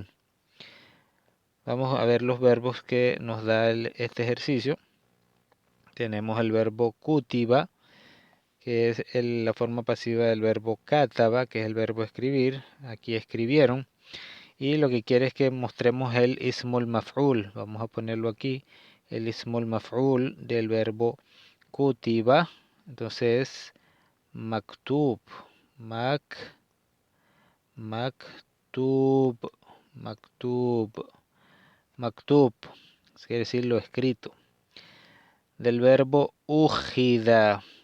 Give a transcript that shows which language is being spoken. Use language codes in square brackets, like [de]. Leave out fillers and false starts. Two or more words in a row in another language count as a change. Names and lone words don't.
[es] Vamos a ver los verbos que nos da este ejercicio. Tenemos el verbo kutiba, que es la forma pasiva del verbo kataba, que es el verbo escribir. Aquí escribieron. Y lo que quiere es que mostremos el [ar] اسم المفعول. [es] Vamos a ponerlo aquí. El [ar] اسم المفعول [es] del verbo kutiba. [ar] Entonces, مكتوب. مكتوب. [es] Quiere decir lo escrito. Del verbo ujida.